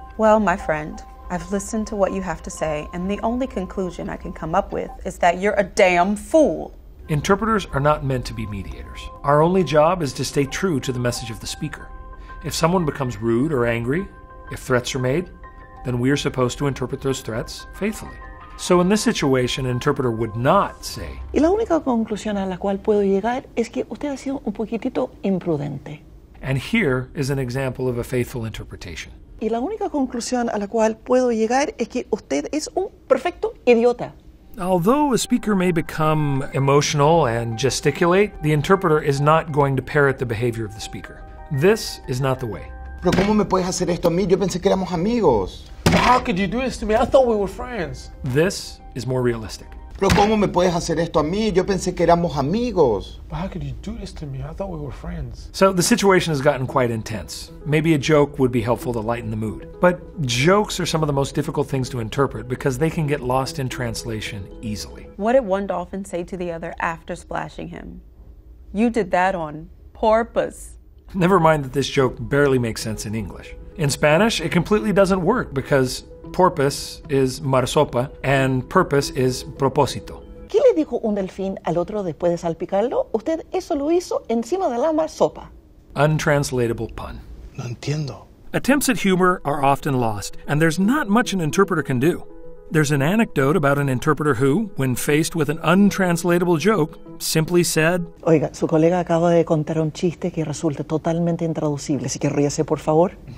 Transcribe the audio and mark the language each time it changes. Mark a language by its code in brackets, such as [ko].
[en] Well, my friend, I've listened to what you have to say, and the only conclusion I can come up with is that you're a damn fool. Interpreters are not meant to be mediators. Our only job is to stay true to the message of the speaker. If someone becomes rude or angry, if threats are made, then we are supposed to interpret those threats faithfully. So in this situation, an interpreter would not say, [es] Y la única conclusión a la cual puedo llegar es que usted ha sido un poquitito imprudente. [en] and here is an example of a faithful interpretation. [es] Y la única conclusión a la cual puedo llegar es que usted es un perfecto idiota. [en] Although a speaker may become emotional and gesticulate, the interpreter is not going to parrot the behavior of the speaker. This is not the way. [es] Pero ¿cómo me puedes hacer esto a mí? Yo pensé que éramos amigos. [en] How could you do this to me? I thought we were friends. This is more realistic. [es] Pero ¿cómo me puedes hacer esto a mí? Yo pensé que éramos amigos. [en] But how could you do this to me? I thought we were friends. So the situation has gotten quite intense. Maybe a joke would be helpful to lighten the mood. But jokes are some of the most difficult things to interpret because they can get lost in translation easily. What did one dolphin say to the other after splashing him? You did that on purpose. Never mind that this joke barely makes sense in English. In Spanish, it completely doesn't work because porpoise is marsopa and purpose is propósito. [es] ¿Qué le dijo un delfín al otro después de salpicarlo? Usted eso lo hizo encima de la marsopa. [en] Untranslatable pun. [es] No entiendo. [en] Attempts at humor are often lost, and there's not much an interpreter can do. There's an anecdote about an interpreter who, when faced with an untranslatable joke, simply said, [es] Oiga, su colega acaba de contar un chiste que resulta totalmente intraducible, así que ríase, por favor.